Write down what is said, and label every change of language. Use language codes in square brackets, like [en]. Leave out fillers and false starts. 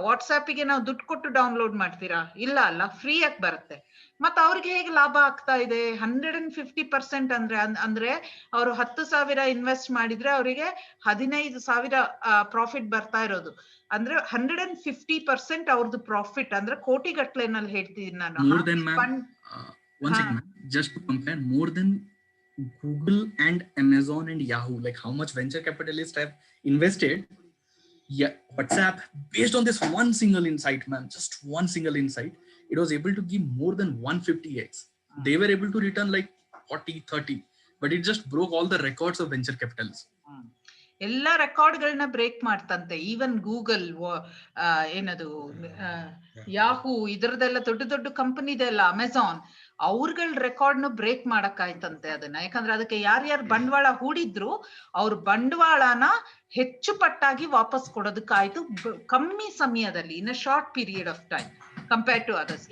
[kn] ವಾಟ್ಸ್ಆಪಿಗೆ ನಾವು ದುಡ್ಡು ಕೊಟ್ಟು ಡೌನ್ಲೋಡ್ ಮಾಡ್ತೀರಾ? ಇಲ್ಲ ಅಲ್ಲ, ಫ್ರೀ ಆಗಿ ಬರುತ್ತೆ. ಮತ್ತ ಅವ್ರಿಗೆ ಹೇಗೆ ಲಾಭ ಆಗ್ತಾ ಇದೆ? 150% ಅಂದ್ರೆ ಅವರು 10,000 ಇನ್ವೆಸ್ಟ್ ಮಾಡಿದ್ರೆ ಅವರಿಗೆ 15,000 ಪ್ರಾಫಿಟ್ ಬರ್ತಾ ಇರೋದು. ಅಂದ್ರೆ 150% ಅವ್ರದ್ದು ಪ್ರಾಫಿಟ್, ಅಂದ್ರೆ ಕೋಟಿ ಗಟ್ಲೆನಲ್ಲಿ ಹೇಳ್ತಿದ್ದೀನಿ ನಾನು. [en] More than ma'am, one second, just to compare, more than Google and Amazon and Yahoo, like how much venture capitalists have invested. Yeah, WhatsApp, based on this one single insight, ma'am, just one single insight, it was able to give more than 150x. They were able to return like 40, 30, but it just broke all the records of venture capitalists. [kn] ಎಲ್ಲ ರೆಕಾರ್ಡ್ಗಳನ್ನ break ಮಾಡ್ತಂತೆ. Even Google, ಏನದು Yahoo, ಇದರದೆಲ್ಲ ದೊಡ್ಡ ದೊಡ್ಡ company ಇದೆ ಅಲ್ಲ, Amazon, ಅವ್ರಗಳ ರೆಕಾರ್ಡ್ನ break ಮಾಡಕ್ಕಾಯ್ತಂತೆ ಅದನ್ನ. ಯಾಕಂದ್ರೆ ಅದಕ್ಕೆ ಯಾರ್ಯಾರು ಬಂಡವಾಳ ಹೂಡಿದ್ರು ಅವ್ರ ಬಂಡವಾಳನ ಹೆಚ್ಚು ಪಟ್ಟಾಗಿ ವಾಪಸ್ ಕೊಡೋದಕ್ಕಾಯ್ತು ಕಮ್ಮಿ ಸಮಯದಲ್ಲಿ, [en] In a short period of time compare to others.